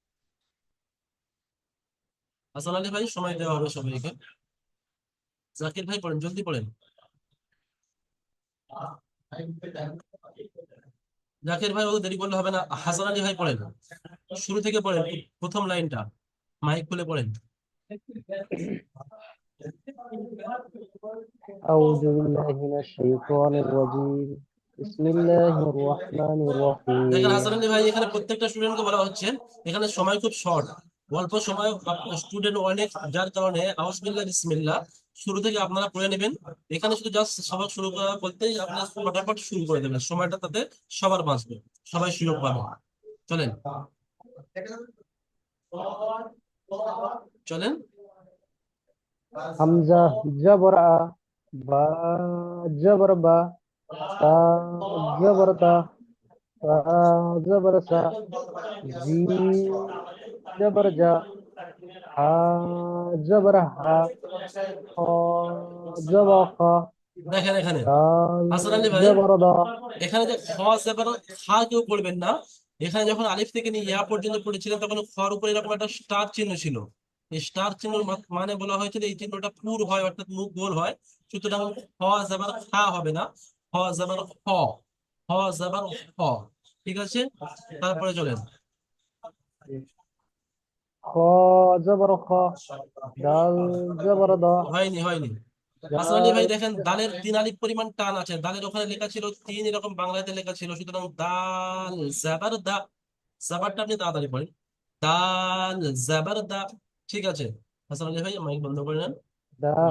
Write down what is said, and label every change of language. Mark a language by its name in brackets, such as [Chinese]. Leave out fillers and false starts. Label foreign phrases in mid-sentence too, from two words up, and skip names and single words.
[Bangla] হাসান আলী ভাই, সময় দেওয়া হবে সবাইকে। জাকির ভাই পড়েন, জলদি পড়েন। জাকির ভাই, অত দেরি করলে হবে না। হাসান আলী ভাই পড়েন, শুরু থেকে পড়েন, প্রথম লাইনটা মাইক খুলে পড়েন। [Arabic] أعوذ بالله من الشيطان الرجيم. بسم الله الرحمن [Bangla] দেখেন [Arabic] الرحيم. [Bangla] হাসান আলী ভাই, এখানে প্রত্যেকটা স্টুডেন্টকে বলা হচ্ছে, এখানে সময় খুব শর্ট, অল্প সময়, স্টুডেন্ট অনেক, যার কারণে [Arabic] أعوذ بالله بسم الله [Bangla] শুরু থেকে আপনারা পড়ে নেবেন। এখানে শুধু জাস্ট সবার শুরু করা বলতেই আপনার ফটাফট শুরু করে দেবেন, সময়টা তাতে সবার বাঁচবে, সবাই সুযোগ পাবে। চলেন চলেন। [Arabic] حمزة جبر أ، با جبر با، تا جبر تا، تا جبر سا، جيم جبر جا، حا جبر حا، خا جبر خا، [Bangla] দেখেন এখানে [Arabic] دال [Bangla] হাসান আলী ভাই, [Arabic] جبر دا. [Bangla] এখানে যে খ জবর খা কেউ পড়বেন না। এখানে যখন আলিফ থেকে নিয়ে ইয়া পর্যন্ত পড়েছিলেন, তখন খর উপরে এরকম একটা স্টার চিহ্ন ছিল। এই স্টার চিহ্ন মানে বলা হয়েছিল এই চিহ্নটা পুর হয়, অর্থাৎ মুখ গোল হয়। সুতরাং খ জবর খা হবে না, খ জবর খ, খ জবর খ। ঠিক আছে, তারপরে চলেন। [Arabic] خا جبر خا، دال جبر دا. [Bangla] হয়নি হয়নি। হাসান আলী ভাই, [Arabic] دال [Bangla] দেখেন দালের তিন আলিফ পরিমাণ টান আছে, দালের ওখানে লেখা ছিল তিন, এরকম বাংলাতে লেখা ছিল, সুতরাং দাল জাবার দা, জাবারটা আপনি তাড়াতাড়ি পড়েন। দাল জাবার দা। ঠিক আছে, হাসান আলী ভাই মাইক বন্ধ করে নেন। হুম,